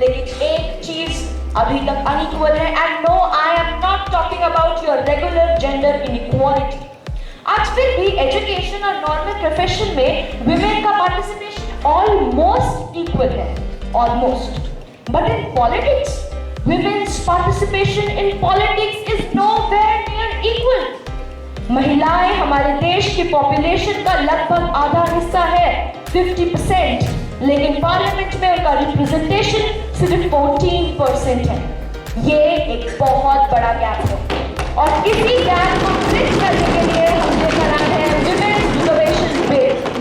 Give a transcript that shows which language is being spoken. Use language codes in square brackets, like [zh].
[hi] लेकिन एक चीज अभी तक अनइक्वल है, [en] And no I am not talking about your regular gender inequality. [hi] आज फिर भी एजुकेशन और नॉर्मल प्रोफेशन में विमेन का पार्टिसिपेशन ऑलमोस्ट इक्वल है, almost. [en] But in politics women's participation in politics is nowhere near equal. [hi] महिलाएं हमारे देश की पॉपुलेशन का लगभग आधा हिस्सा है, 50%, लेकिन पार्लियामेंट में उनका रिप्रेजेंटेशन सिर्फ 14% है। ये एक बहुत बड़ा गैप है और इसी गैप को ब्रिज करने के लिए हम लेकर आए हैं विमेन्स रिजर्वेशन बिल।